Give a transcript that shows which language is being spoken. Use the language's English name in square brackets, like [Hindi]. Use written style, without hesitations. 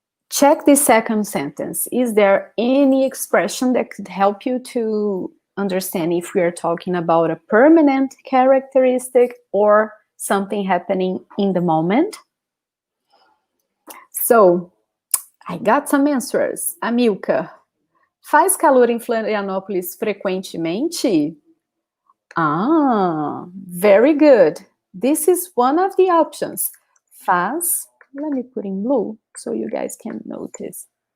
[English] Check the second sentence. Is there any expression that could help you to understand if we are talking about a permanent characteristic or something happening in the moment? So, I got some answers. [Portuguese] Amilca, faz calor em Florianópolis frequentemente? [English] Ah, very good. This is one of the options. Faz, let me put in blue so you guys can notice.